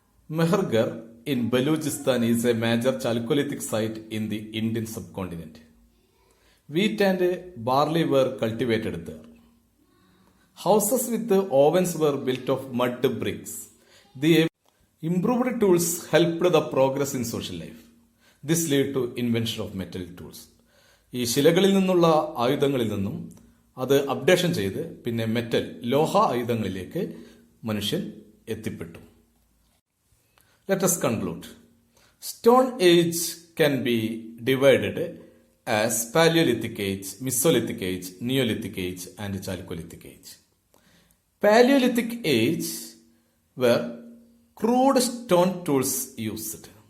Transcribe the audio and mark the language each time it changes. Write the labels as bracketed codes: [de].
[en] Mehrgarh in Balochistan is a major Chalcolithic site in the Indian subcontinent. Wheat and barley were cultivated there. Houses with ovens were built of mud bricks. The improved tools helped the progress in social life. This led to invention of metal tools. [ml] ഈ ശിലകളിൽ നിന്നുള്ള ആയുധങ്ങളിൽ നിന്നും അത് updation ചെയ്ത് പിന്നെ metal ലോഹ ആയുധങ്ങളിലേക്ക് മനുഷ്യൻ എത്തിപ്പെട്ടു. [en] Let us conclude. Stone age can be divided as Paleolithic age, Mesolithic age, Neolithic age and Chalcolithic age. Paleolithic age were crude stone tools used.